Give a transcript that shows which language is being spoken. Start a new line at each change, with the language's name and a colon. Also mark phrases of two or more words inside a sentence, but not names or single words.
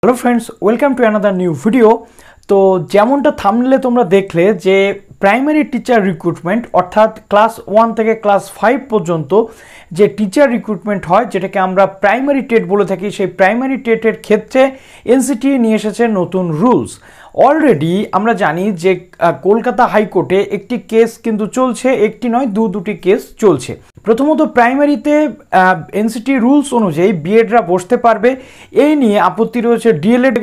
English: Hello friends welcome to another new video.
Bangla: তো যেমনটা থাম্বনেলে তোমরা দেখলে যে
English: primary teacher recruitment
Bangla: অর্থাৎ ক্লাস 1 থেকে ক্লাস 5 পর্যন্ত যে
English: teacher recruitment
Bangla: হয় যেটাকে আমরা
English: primary TET
Bangla: বলে থাকি, সেই
English: primary TET-er
Bangla: ক্ষেত্রে এনসিটিই নিয়ে এসেছে নতুন রুলস। অলরেডি আমরা জানি যে কলকাতা হাইকোর্টে একটি কেস কিন্তু চলছে, একটি নয় দুটি কেস চলছে। প্রথমত প্রাইমারিতে
English: NCT rules
Bangla: অনুযায়ী বিএডরা বসতে পারবে, এই নিয়ে আপত্তি রয়েছে ডিএলএডকে।